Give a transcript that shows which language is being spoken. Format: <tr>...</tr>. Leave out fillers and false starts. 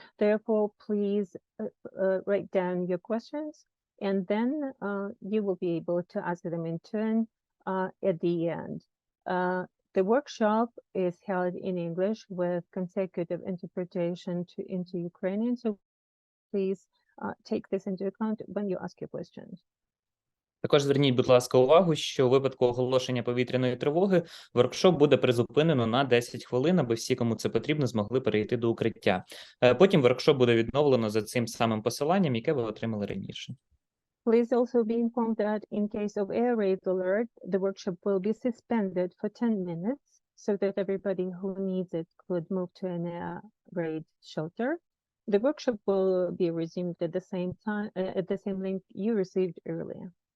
<en>Therefore, please write down your questions, and then you will be able to ask them in turn at the end. The workshop is held in English with consecutive interpretation into Ukrainian, so please take this into account when you ask your questions.</en> <uk>Також зверніть, будь ласка, увагу, що у випадку оголошення повітряної тривоги воркшоп буде призупинено на 10 хвилин, аби всі, кому це потрібно, змогли перейти до укриття. Потім воркшоп буде відновлено за цим самим посиланням, яке ви отримали раніше.</uk> <en>Please also be informed that in case of air raid alert, the workshop will be suspended for 10 minutes so that everybody who needs it could move to an air raid shelter. The workshop will be resumed at the same time, at the same link you received earlier.</en>